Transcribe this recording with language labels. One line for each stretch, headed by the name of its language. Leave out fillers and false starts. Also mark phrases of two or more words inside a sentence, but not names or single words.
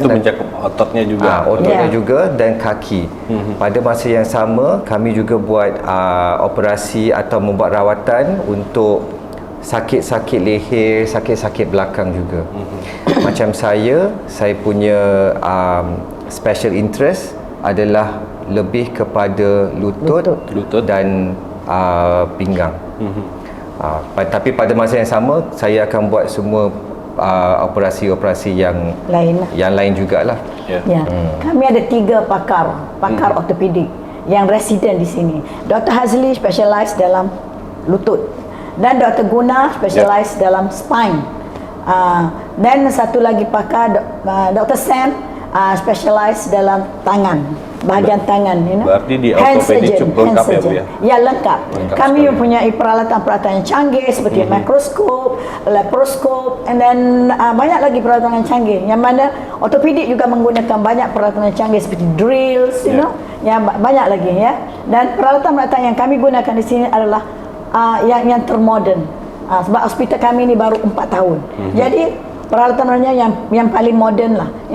Malay: itu mencakup ototnya juga. Ototnya juga dan kaki. Pada masa yang sama kami juga buat operasi atau membuat rawatan untuk sakit-sakit leher, sakit-sakit belakang juga. Macam saya punya
English: special interest
Malay: adalah lebih kepada lutut dan pinggang. Tapi pada masa yang sama saya akan buat semua operasi-operasi yang lain jugalah. Kami ada 3 pakar ortopedik yang residen di sini. Dr. Hazli specialize dalam lutut dan Dr. Guna specialize dalam spine. Dan satu lagi pakar Dr. Sam specialize dalam tangan, bahagian tangan,
Indonesian: Berarti di ortopedik cukup lengkap ya, Bu ya?
Malay: Ya, lengkap kami mempunyai peralatan-peralatan yang canggih seperti mikroskop, laparoskop,
English: and then
Malay: banyak lagi peralatan yang canggih, yang mana ortopedik juga menggunakan banyak peralatan yang canggih seperti drills, ya, banyak lagi, ya. Dan peralatan-peralatan yang kami gunakan di sini adalah yang termodern, sebab hospital kami ini baru 4 tahun. Jadi peralatannya yang paling moden lah, ya.